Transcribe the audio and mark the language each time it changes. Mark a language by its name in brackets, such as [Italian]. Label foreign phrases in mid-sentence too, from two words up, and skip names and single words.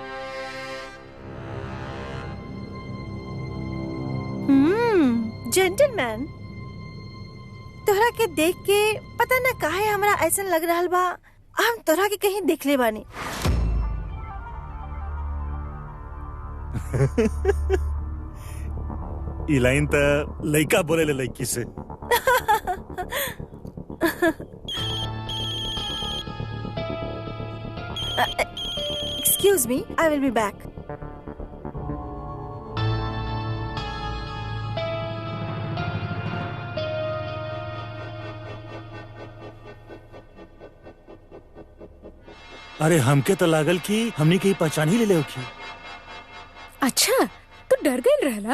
[Bhojpuri] जेंटलमैन, तोहरा के देख के पता न काहे हमरा ऐसा लग रहा बा हम तोहरा के कहीं देख ले बानी। ई लाइन त लइका बोले ले लइकी से। [English] Excuse me, I will be back. [Bhojpuri] अरे हमके तो लागल कि हमनी के पहचान ही ले ले होखी। अच्छा, तू डर गई रहला?